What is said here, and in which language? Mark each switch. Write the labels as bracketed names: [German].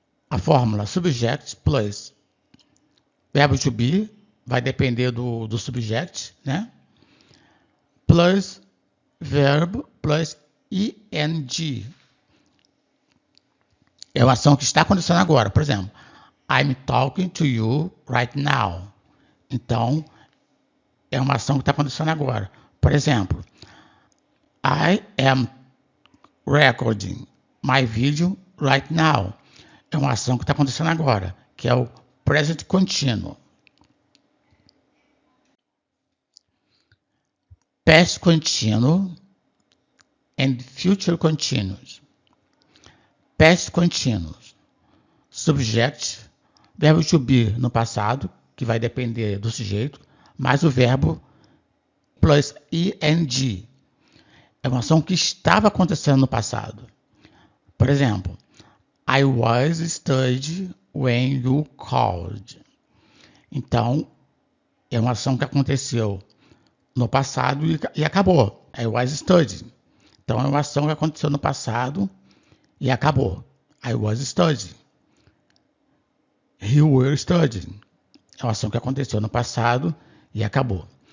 [Portuguese] A fórmula subject plus verbo to be vai depender do subject, né? Plus verbo plus ing. É uma ação que está acontecendo agora. [English] Por exemplo, I'm talking to you right now. [Portuguese] Então, é uma ação que está acontecendo agora. [English] Por exemplo, I am recording my video right now. [Portuguese] É uma ação que está acontecendo agora, que é o present continuous. [English] Past continuous and future continuous. [Portuguese] Past continuous. Subject, verbo to be no passado, que vai depender do sujeito, mais o verbo plus ing. É uma ação que estava acontecendo no passado. [English] Por exemplo, I was studying when you called. [Portuguese] Então, é uma ação que aconteceu no passado e acabou. I was studying. Então, é uma ação que aconteceu no passado e acabou. I was studying. You were studying. É uma ação que aconteceu no passado e acabou.